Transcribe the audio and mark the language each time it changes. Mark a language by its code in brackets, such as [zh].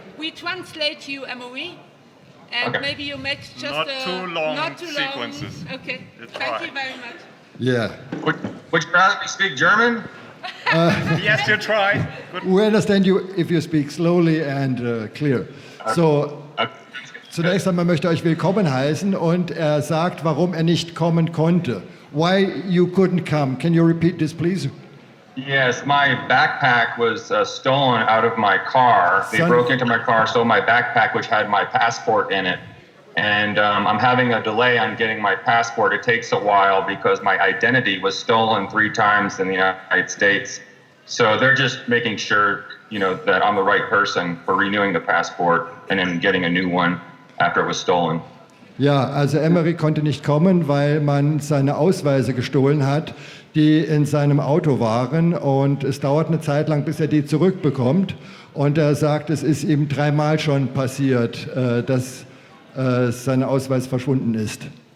[en] We translate you, Emery, and Okay. maybe you make just Not too long sequences. Okay, It's thank fine. you very much. Yeah. Would you rather me speak German? Yes, you try. Good. We understand you if you speak slowly and clear. [de] So, zunächst einmal möchte ich euch willkommen heißen und er sagt, warum er nicht kommen konnte. [en] Why you couldn't come. Can you repeat this, please? Yes, my backpack was stolen out of my car. They broke into my car, stole my backpack, which had my passport in it. And I'm having a delay on getting my passport. It takes a while because my identity was stolen 3 times in the United States. So they're just making sure, that I'm the right person for renewing the passport and then getting a new one after it was stolen. [de] Ja, also Emery konnte nicht kommen, weil man seine Ausweise gestohlen hat, die in seinem Auto waren. Und es dauert eine Zeit lang, bis er die zurückbekommt. Und er sagt, es ist ihm 3-mal schon passiert, dass sein Ausweis verschwunden ist.